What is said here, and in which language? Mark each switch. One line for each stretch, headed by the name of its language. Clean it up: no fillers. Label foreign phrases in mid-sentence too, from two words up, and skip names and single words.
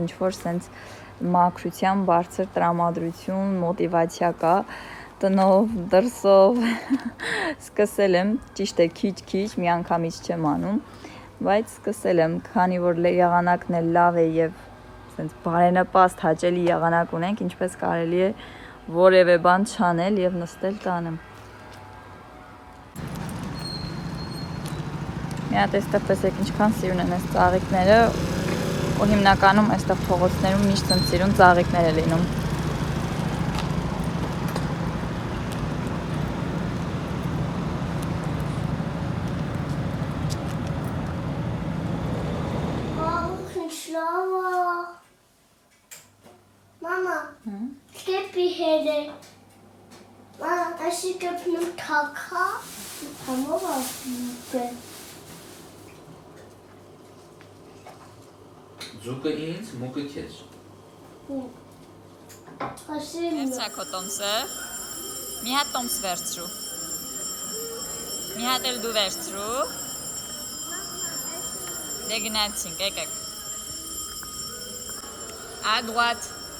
Armenian: ինչ որ սենց մաքրության բարձր տրամադրություն, մոտիվացիա կա, տնով, դրսով սկսել եմ, ճիշտ է քիչ, միանգամից չեմ անում, բայց սկսել եմ, քանի որ եղանակն էլ լավ է եւ սենց բարենպաստ հաճելի եղանակ ունենք, ինչպես կարելի է որևէ բան չանել եւ նստել տանը։ Մի հատ այստեղ տեսեք ինչքան սիրուն են այս ծաղիկները, ու հիմնականում այստեղ փողոցներում միշտ են սիրուն ծաղիկներ է լինում։
German: Mama, gib mir hier. Mama, als ich einen Kaka, kann man was machen.
Armenian: Ձուկը ինձ, մուկը քեզ։ Վերցրա քո տոմսը, մի հատ տոմս վերցրու, մի հատ էլ դու վերցրու, դե գնացինք, եկեք,
French: à droite,